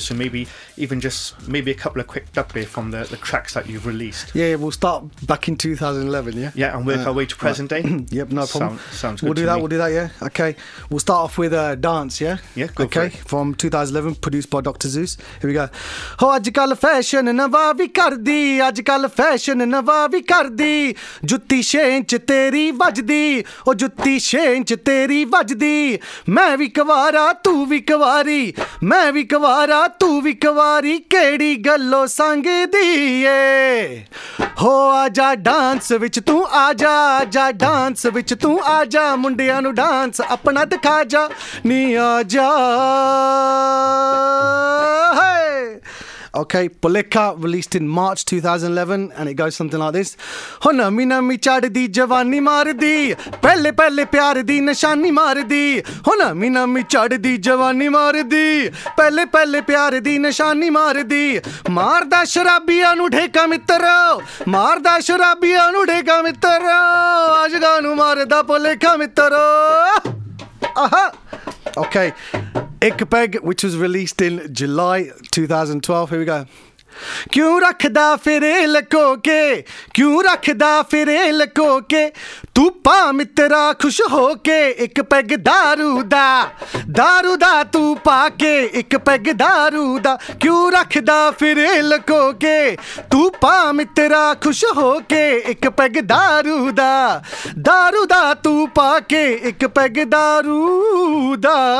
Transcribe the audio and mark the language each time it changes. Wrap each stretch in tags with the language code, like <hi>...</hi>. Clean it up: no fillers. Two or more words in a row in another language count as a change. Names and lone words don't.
<en>So maybe even just a couple of quick updates from the tracks that you've released. Yeah, we'll start back in 2011. Yeah. Yeah, and work our way to present day. Yep, no problem. Sounds good. We'll do that. We'll do that. Yeah. Okay. We'll start off with Dance. Yeah. Yeah. Go for it. From 2011, produced by Dr. Zeus. Here we go.</en> <pa>Oh, ਅੱਜ-ਕੱਲ ਫੈਸ਼ਨ ਨਵਾਂ ਵੀ ਕਰਦੀ, ਅੱਜ-ਕੱਲ ਫੈਸ਼ਨ ਨਵਾਂ ਵੀ ਕਰਦੀ, ਜੁੱਤੀ ਛੇਂ ਚ ਤੇਰੀ ਵੱਜਦੀ, ਉਹ ਜੁੱਤੀ ਛੇਂ ਚ ਤੇਰੀ ਵੱਜਦੀ, ਮੈਂ ਵੀ ਕੁਵਾਰਾ ਤੂੰ ਵੀ ਕੁਵਾਰੀ, ਮੈਂ ਵੀ ਕੁਵਾਰਾ ਤੂੰ ਵੀ ਕੁਵਾਰੀ, ਕਿਹੜੀ ਗੱਲੋਂ ਸੰਗਦੀ ਏ, ਹੋ ਆਜਾ ਡਾਂਸ ਵਿੱਚ ਤੂੰ ਆਜਾ, ਆਜਾ ਡਾਂਸ ਵਿੱਚ ਤੂੰ ਆਜਾ, ਮੁੰਡਿਆਂ ਨੂੰ ਡਾਂਸ ਆਪਣਾ ਦਿਖਾ ਜਾ, ਨੀ ਆਜਾ. Hey!</pa> <en>Okay, Polika, released in March 2011, and it goes something like this.</en> <pa>ਹੋ ਨਮੀ ਨਮੀ ਚੜ੍ਹਦੀ ਜਵਾਨੀ ਮਰਦੀ, ਪਹਿਲੇ ਪਹਿਲੇ ਪਿਆਰ ਦੀ ਨਿਸ਼ਾਨੀ ਮਰਦੀ, ਹੋ ਨਮੀ ਨਮੀ ਚੜ੍ਹਦੀ ਜਵਾਨੀ ਮਰਦੀ, ਪਹਿਲੇ ਪਹਿਲੇ ਪਿਆਰ ਦੀ ਨਿਸ਼ਾਨੀ ਮਰਦੀ, ਮਰਦਾ ਸ਼ਰਾਬੀਆਂ ਨੂੰ ਧੱਕਾ ਮਿੱਤਰੋ, ਮਰਦਾ ਸ਼ਰਾਬੀਆਂ ਨੂੰ ਧੱਕਾ ਮਿੱਤਰੋ, ਅੱਜਗਾ ਨੂੰ ਮਰਦਾ Polika ਮਿੱਤਰੋ. Aha.</pa> <en>Okay, Ik Peg, which was released in July 2012. Here we go.</en> <pa>ਕਿਉਂ ਰੱਖਦਾ ਫਿਰੇ ਲਕੋ ਕੇ, ਕਿਉਂ ਰੱਖਦਾ ਫਿਰੇ ਲਕੋ ਕੇ, ਤੂੰ ਪਾ ਮਿੱਤਰਾ ਖੁਸ਼ ਹੋ ਕੇ, ਇੱਕ ਪੈੱਗ ਦਾਰੂ ਦਾ ਤੂੰ ਪਾ ਕੇ, ਇੱਕ ਪੈੱਗ ਦਾਰੂ ਦਾ, ਕਿਉਂ ਰੱਖਦਾ ਫਿਰੇ ਲਕੋ ਕੇ, ਤੂੰ ਪਾ ਮਿੱਤਰਾ ਖੁਸ਼ ਹੋ ਕੇ, ਇੱਕ ਪੈੱਗ ਦਾਰੂ ਦਾ ਤੂੰ ਪਾ ਕੇ, ਇੱਕ ਪੈੱਗ ਦਾਰੂ ਦਾ.</pa>